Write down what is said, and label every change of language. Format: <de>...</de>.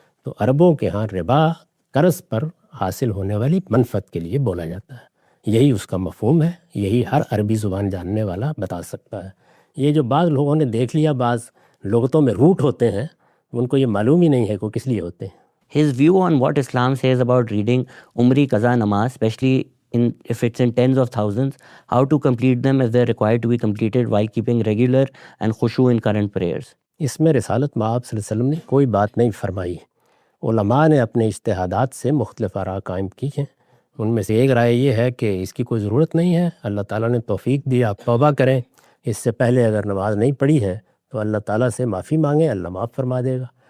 <ur>تو عربوں کے ہاں ربا قرض پر حاصل ہونے والی منفعت کے لیے بولا جاتا ہے، یہی اس کا مفہوم ہے، یہی ہر عربی زبان جاننے والا بتا سکتا ہے. یہ جو بعض لوگوں نے دیکھ لیا، بعض لغتوں میں روٹ ہوتے ہیں، ان کو یہ معلوم ہی نہیں ہے کہ وہ کس لیے ہوتے ہیں.</ur> <en>His view on what Islam says about reading Umri Qaza Namaz, especially if it's in tens of thousands, how to complete them if they're required to be completed while keeping regular and khushu in current prayers.</en> <ur>اس میں رسالت مآب صلی اللہ علیہ وسلم نے کوئی بات نہیں فرمائی. علماء نے اپنے اجتہادات سے مختلف آراء قائم کی ہیں. ان میں سے ایک رائے یہ ہے کہ اس کی کوئی ضرورت نہیں ہے، اللہ تعالیٰ نے توفیق دی، آپ توبہ کریں. اس سے پہلے اگر نماز نہیں پڑھی ہے تو اللہ تعالیٰ سے معافی مانگیں، اللہ معاف فرما دے گا.</ur>